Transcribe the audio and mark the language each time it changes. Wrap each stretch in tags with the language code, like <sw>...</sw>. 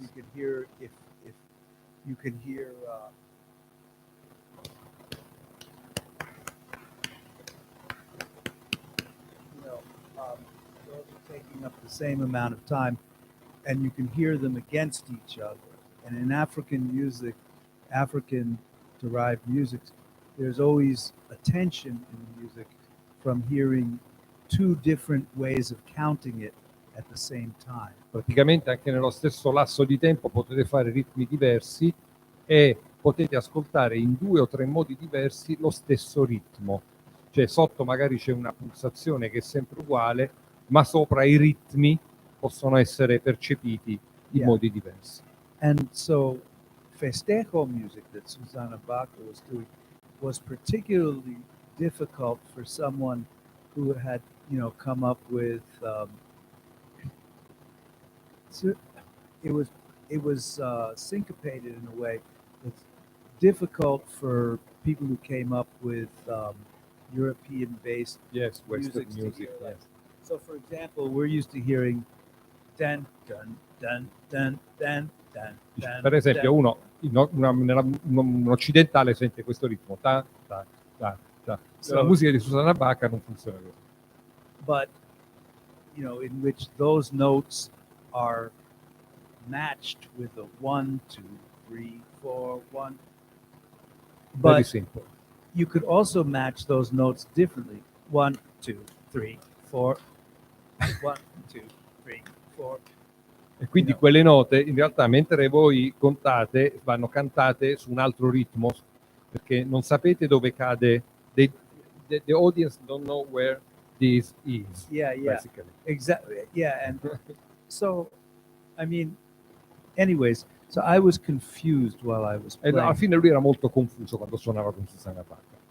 <en>You can hear if you can hear those are taking up the same amount of time, and you can hear them against each other. And in African music, African-derived music, there's always a tension in the music from hearing 2 different ways of counting it at the same time.</en> <it>Praticamente anche nello stesso lasso di tempo potete fare ritmi diversi e potete ascoltare in 2 o 3 modi diversi lo stesso ritmo. Cioè sotto magari c'è una pulsazione che è sempre uguale, ma sopra i ritmi possono essere percepiti in modi diversi.</it> <en>And so festejo music that Susanna Baca was doing was particularly difficult for someone who had, come up with it was syncopated in a way that's difficult for people who came up with European-based Western music. Yes. So, for example, we're used to hearing dun dun dun dun dun dun.</en> <it>Per esempio, un occidentale sente questo ritmo, ta ta ta ta. La musica di Susanna Baca non funziona così.</it> <en>But in which those notes are matched with a 1, 2, 3, 4, 1. Very simple. You could also match those notes differently. 1, 2, 3, 4. 1, 2, 3, 4.</en> <it>E quindi quelle note in realtà mentre voi contate vanno cantate su un altro ritmo perché non sapete dove cade.</it> <en>The audience don't know where this is. Basically. Exactly. Yeah, and so I mean, anyways, so I was confused while I was playing.</en> <it>E alla fine lui era molto confuso quando suonava con Susanna Baca.</it>